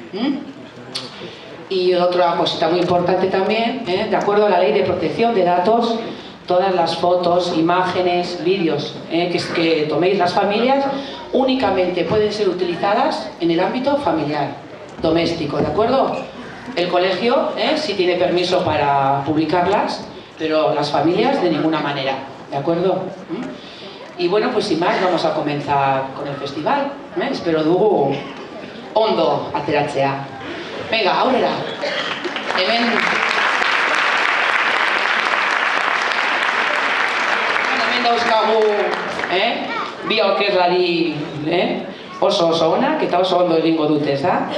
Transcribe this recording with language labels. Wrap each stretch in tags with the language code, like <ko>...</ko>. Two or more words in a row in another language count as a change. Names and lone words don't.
<es>Y otra cosita muy importante también, de acuerdo a la ley de protección de datos, todas las fotos, imágenes, vídeos que toméis las familias únicamente pueden ser utilizadas en el ámbito familiar, doméstico, ¿de acuerdo? El colegio sí tiene permiso para publicarlas, pero las familias de ninguna manera, ¿de acuerdo? Y bueno, pues sin más vamos a comenzar con el festival.</es> <eu>Espero dugu ondo ateratzea. Venga, aurrera. Hemen dauzkagu bi aurkezlari oso onak eta oso ondo egingo dute, ez da?</eu>